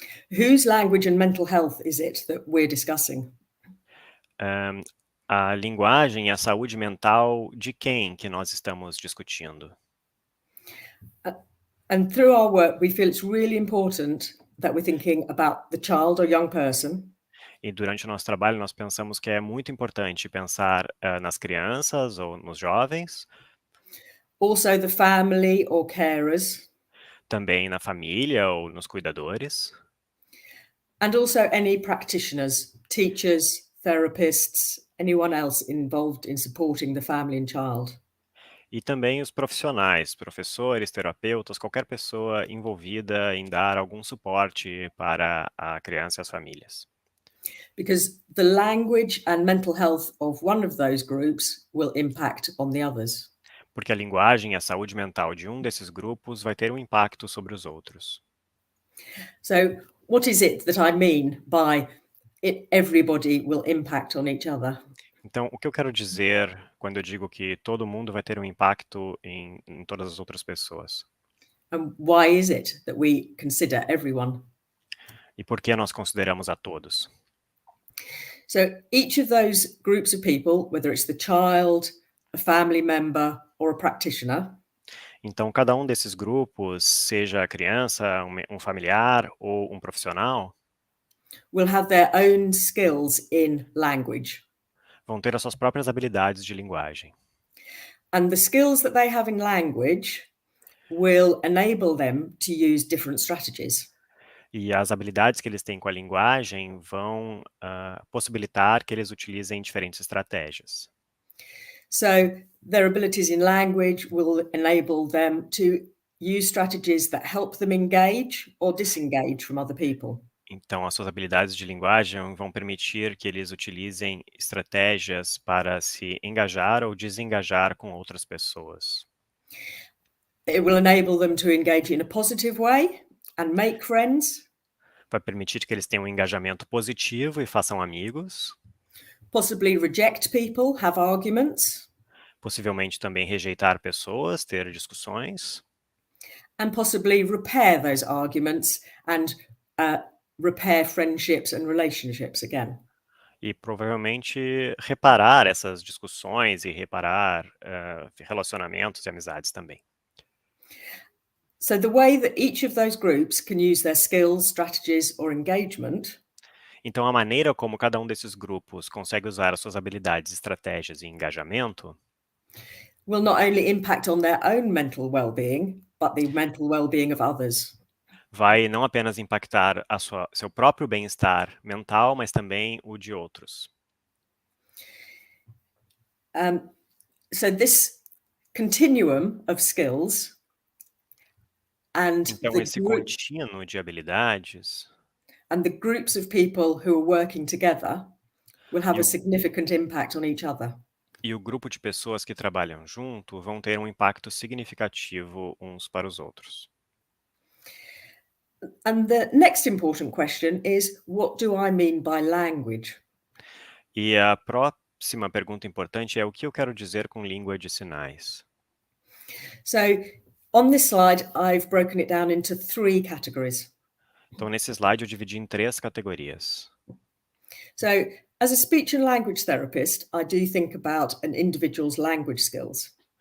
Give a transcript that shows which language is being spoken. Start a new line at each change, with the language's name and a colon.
English: whose language and mental health is it that we're discussing?
Portuguese: A linguagem e a saúde mental de quem que nós estamos discutindo?
English: And through our work, we feel it's really important that we're thinking about the child or young person.
Portuguese: E durante o nosso trabalho, nós pensamos que é muito importante pensar nas crianças ou nos jovens,
English: Also the family or carers,
Portuguese: também na família ou nos cuidadores,
English: and also any practitioners, teachers, therapists, anyone else involved in supporting the family and child.
Portuguese: e também os profissionais, professores, terapeutas, qualquer pessoa envolvida em dar algum suporte para a criança e as famílias.
English: Because the language and mental health of one of those groups will impact on the others.
Portuguese: Porque a linguagem e a saúde mental de um desses grupos vai ter um impacto sobre os outros.
English: So what is it that I mean by everybody will impact on each other?
Portuguese: Então, o que eu quero dizer quando eu digo que todo mundo vai ter um impacto em todas as outras pessoas?
English: And why is it that we consider everyone?
Portuguese: E por que nós consideramos a todos?
English: So each of those groups of people, whether it's the child, a family member, or a practitioner,
Portuguese: Então, cada um desses grupos, seja a criança, um familiar ou um profissional,
English: will have their own skills in language.
Portuguese: vão ter as suas próprias habilidades de linguagem.
English: And the skills that they have in language will enable them to use different strategies.
Portuguese: E as habilidades que eles têm com a linguagem vão possibilitar que eles utilizem diferentes estratégias.
English: So their abilities in language will enable them to use strategies that help them engage or disengage from other people.
Portuguese: Então, as suas habilidades de linguagem vão permitir que eles utilizem estratégias para se engajar ou desengajar com outras pessoas.
English: It will enable them to engage in a positive way and make friends.
Portuguese: Vai permitir que eles tenham um engajamento positivo e façam amigos.
English: Possibly reject people, have arguments.
Portuguese: Possivelmente também rejeitar pessoas, ter discussões.
English: And possibly repair those arguments and repair friendships and relationships again.
Portuguese: E provavelmente reparar essas discussões e reparar relacionamentos e amizades também.
English: So the way that each of those groups can use their skills, strategies or engagement
Portuguese: Então, a maneira como cada um desses grupos consegue usar as suas habilidades, estratégias e engajamento
English: will not only impact on their own mental well-being, but the mental well-being of others.
Portuguese: vai não apenas impactar seu próprio bem-estar mental, mas também o de outros.
English: So this continuum of skills and
Portuguese: Então, esse contínuo de habilidades
English: and the groups of people who are working together will have a significant impact on each other.
Portuguese: e o grupo de pessoas que trabalham junto vão ter um impacto significativo uns para os outros.
English: And the next important question is, what do I mean by language?
Portuguese: E a próxima pergunta importante é o que eu quero dizer com língua de sinais.
English: So On this slide, I've broken it down into 3 categories.
Portuguese: Então, nesse slide, eu dividi em 3 categorias.
English: So, as a speech and language therapist, I do think about an individual's language skills.